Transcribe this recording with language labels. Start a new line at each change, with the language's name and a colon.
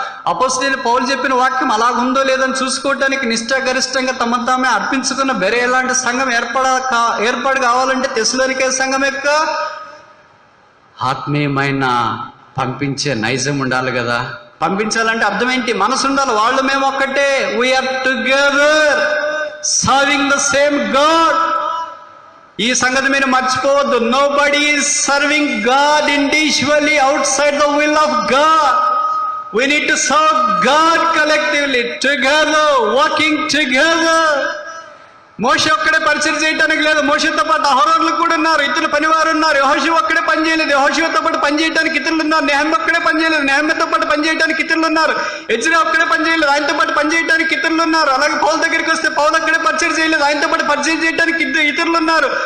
Telugu: అపోస్తలుడైన పౌలు చెప్పిన వాక్యం అలాగుందో లేదని చూసుకోవటానికి నిష్ఠాగరిష్టంగా తమ తామే అర్పించుకున్న బెరయ లాంటి సంఘం ఏర్పాటు కావాలంటే తెస్సలోనికే సంఘం యొక్క ఆత్మీయమైన పంపించే నైజం ఉండాలి కదా. పంపించాలంటే అర్థం ఏంటి? మనసు ఉండాలి. వాళ్ళు మేము ఒక్కటే.
English: We are together serving the same God.
Telugu: ఈ సంగతి మీరు మర్చిపోవద్దు.
English: Nobody is serving God individually outside the will of God. We need to serve God collectively, together, working together.
Telugu: మోషే ఒక్కడే పరిచయం చేయడానికి లేదు. మోషేతో పాటు అహరోనులు కూడా ఉన్నారు, ఇతరులు పనివారు ఉన్నారు. యెహోషువ ఒక్కడే పని చేయలేదు, యెహోషువతో పాటు పని చేయడానికి ఇతరులు ఉన్నారు. నెహెమ్యా ఒక్కడే పని చేయలేదు, నెహెమ్యాతో పాటు పని చేయడానికి ఇతరులు ఉన్నారు. ఎజ్రా ఒక్కడే పని చేయలేదు, ఆయనతో పాటు పని చేయడానికి ఇతరులు ఉన్నారు. అలాగే పౌలు దగ్గరికి వస్తే పౌలు ఒక్కడే పరిచయం చేయలేదు, ఆయనతో పాటు పరిచయం చేయడానికి ఇతరులు ఉన్నారు.